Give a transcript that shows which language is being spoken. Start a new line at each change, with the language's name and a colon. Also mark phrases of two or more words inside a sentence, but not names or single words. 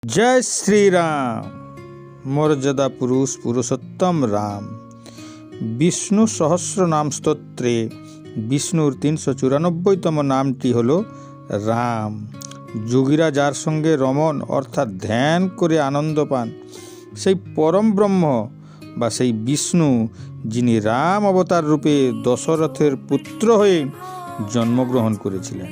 Hindi: जय श्री राम।
Sanskrit: मर्यादा पुरुष पुरुषोत्तम राम।
Bangla: বিষ্ণু সহস্র নাম স্তোত্রে বিষ্ণুর 394তম নামটি হলো রাম। যোগীরা যার সঙ্গে রমণ অর্থাৎ ধ্যান করে আনন্দ পান সেই পরম ব্রহ্ম বা সেই বিষ্ণু, যিনি রাম অবতার রূপে দশরথের পুত্র হয়ে জন্মগ্রহণ করেছিলেন।